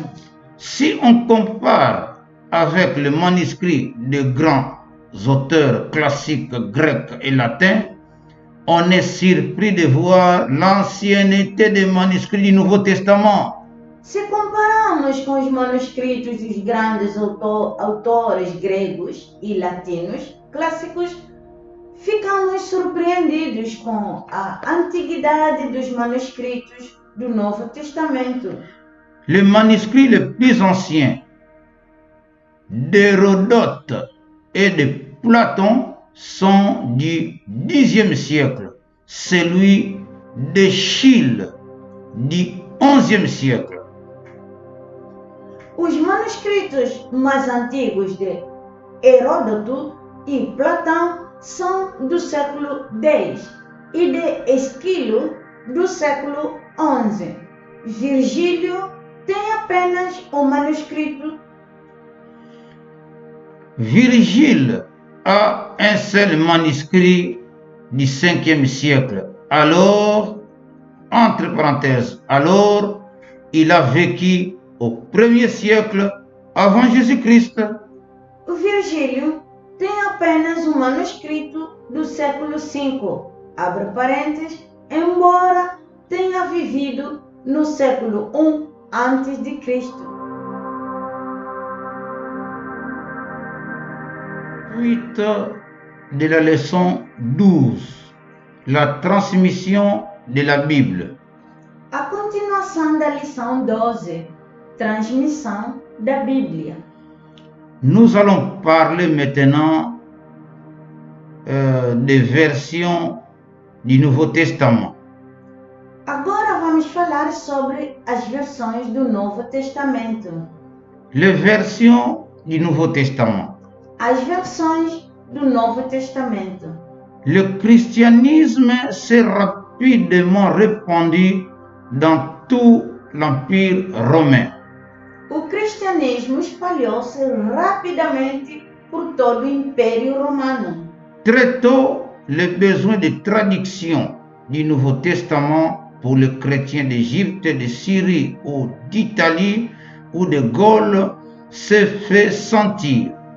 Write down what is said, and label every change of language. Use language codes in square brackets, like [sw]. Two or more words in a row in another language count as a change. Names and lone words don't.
[fr] Si on compare avec les manuscrits de grands auteurs classiques grecs et latins, on est surpris de voir l'ancienneté des manuscrits du Nouveau Testament. [pt] Se comparamos com os manuscritos dos grandes autores gregos e latinos clássicos, ficamos surpreendidos com a antiguidade dos manuscritos do Novo Testamento. [fr] Les manuscrits les plus anciens d'Hérodote et de Platon sont du Xe siècle, celui d'Eschyle du XIe siècle. [pt] Os manuscritos mais antigos de Heródoto e Platão são do século X e de Esquilo do século XI. Virgílio tem apenas o manuscrito. [fr] Virgile a un seul manuscrit du 5e siècle. Alors, entre parenthèses, alors, il a vécu au 1er siècle avant Jésus-Christ. [pt] O Virgílio tem apenas o manuscrito do século V, abre parênteses, embora tenha vivido no século I antes de Cristo. [fr] Suite de la leçon 12, la transmission de la Bible. [pt] A continuação da lição 12, transmissão da Bíblia. [fr] Nous allons parler maintenant des versions du Nouveau Testament. [pt] Agora vamos falar sobre as versões do Novo Testamento. [fr] Les versions du Nouveau Testament. [pt] As versões do Novo Testamento. [fr] Le christianisme s'est rapidement répandu dans tout l'Empire romain. [pt] O cristianismo espalhou-se rapidamente por todo o Império Romano. [fr] Très tôt, le besoin de traduction du Nouveau Testament pour les chrétiens d'Égypte, de Syrie ou d'Italie ou de Gaule s'est fait sentir.